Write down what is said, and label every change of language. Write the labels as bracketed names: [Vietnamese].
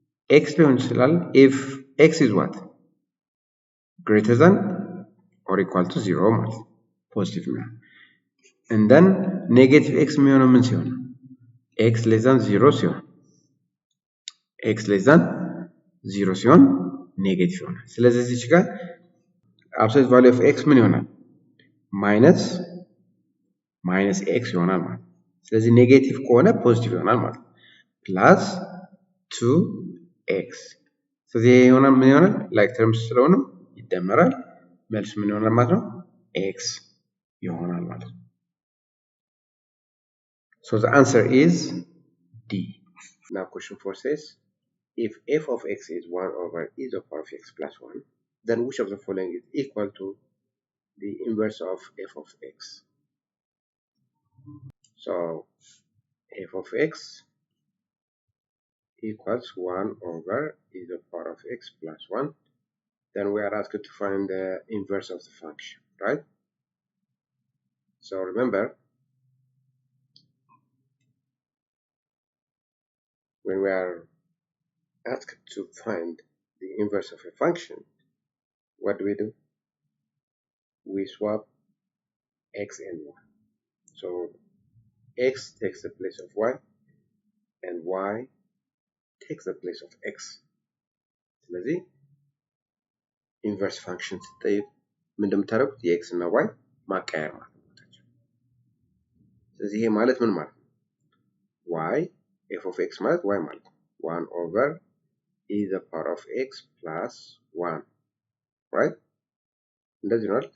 [English] x ሊሆን ይችላል if x is what? greater than or equal to 0 [Amharic] ማለት ነው። ፖዚቲቭ ነው። [English] and then negative x [Amharic] የሚሆነው ምን ሲሆን? [English] x less than 0 [Amharic] ሲሆን x less than 0 ሲሆን ኔጌቲቭ ይሆናል። ስለዚህ እዚህ ጋር [English] absolute value of x [Amharic] ምን ይሆናል? ማይነስ x ይሆናል ማለት ነው። ስለዚህ ኔጌቲቭ ከሆነ ፖዚቲቭ ይሆናል ማለት ነው። ፕላስ 2x ስለዚህ ይሄ ይሆናል ምን ይሆናል? ላይክ ተርምስ ስለሆነ ይደመራል። መልሱ ምን ይሆናል ማለት ነው? [English] x [Amharic] ይሆናል ማለት ነው። [English] So the answer is D. Now question 4 says, if f of x is 1 over e to the power of x plus 1, then which of the following is equal to the inverse of f of x. So f of x equals 1 over e to the power of x plus 1. Then we are asked to find the inverse of the function, right? So remember, when we are asked to find the inverse of a function, what do? We swap x and y. So x takes the place of y and y takes the place of x. [Amharic] ስለዚህ ኢንቨርስ ፋንክሽን ስትጠይቁ ምን እንደምታደርጉት የኤክስ እና ዋይ ማቀያየር ማለት ነው። ስለዚህ ይሄ ማለት ምን ማለት ነው? ዋይ ኤፍ ኦፍ ኤክስ ማለት ዋይ ማለት ነው 1 ኦቨር [English] e the power of x plus 1 right? [Amharic] እንደዚህ ነው አይደል?